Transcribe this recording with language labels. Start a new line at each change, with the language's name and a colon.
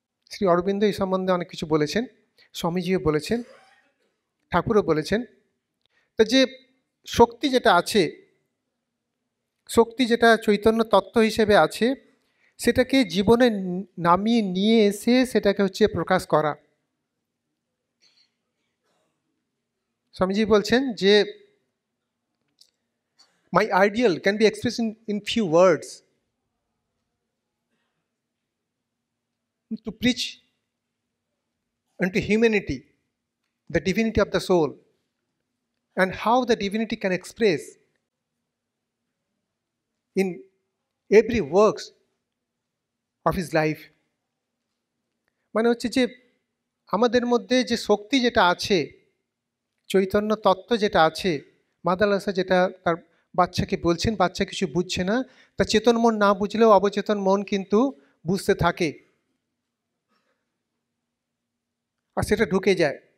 Bangla: শ্রী অরবিন্দ এই সম্বন্ধে অনেক কিছু বলেছেন, স্বামীজিও বলেছেন, ঠাকুরও বলেছেন। তো যে শক্তি যেটা আছে, শক্তি যেটা চৈতন্য তত্ত্ব হিসেবে আছে, সেটাকে জীবনে নামিয়ে নিয়ে এসে সেটাকে হচ্ছে প্রকাশ করা। স্বামীজি বলছেন যে
English: my ideal can be expressed in few words. To preach unto humanity the divinity of the soul and how the divinity can express in every works of his life.
Bangla: মানে হচ্ছে যে আমাদের মধ্যে যে শক্তি যেটা আছে, চৈতন্য তত্ত্ব যেটা আছে, মাদালাসা যেটা তার বাচ্চাকে বলছেন, বাচ্চা কিছু বুঝছে না, তা চেতন মন না বুঝলেও অবচেতন মন কিন্তু বুঝতে থাকে আর সেটা ঢুকে যায়।